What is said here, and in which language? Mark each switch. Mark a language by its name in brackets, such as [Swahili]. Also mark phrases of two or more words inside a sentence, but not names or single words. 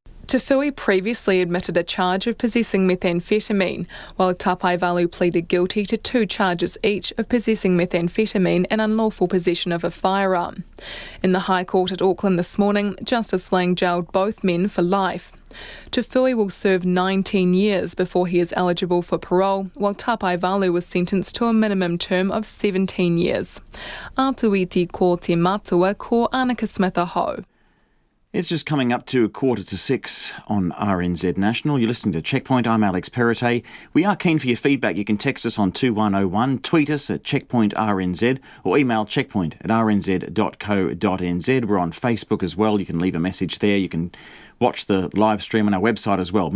[English] Tafui previously admitted a charge of possessing methamphetamine, while Tapaivalu pleaded guilty to 2 charges each of possessing methamphetamine and unlawful possession of a firearm. In the High Court at Auckland this morning, Justice Lang jailed both men for life. Tafui will serve 19 years before he is eligible for parole, while Tapaivalu was sentenced to a minimum term of 17 years. [Māori] Atuiti ko te matua ko Annika Smith-Aho. [English] It's just coming up to 5:45 on RNZ National. You're listening to Checkpoint. I'm Alex Perrottet. We are keen for your feedback. You can text us on 2101, tweet us at checkpointrnz, or email checkpoint@rnz.co.nz. We're on Facebook as well. You can leave a message there. You can watch the live stream on our website as well.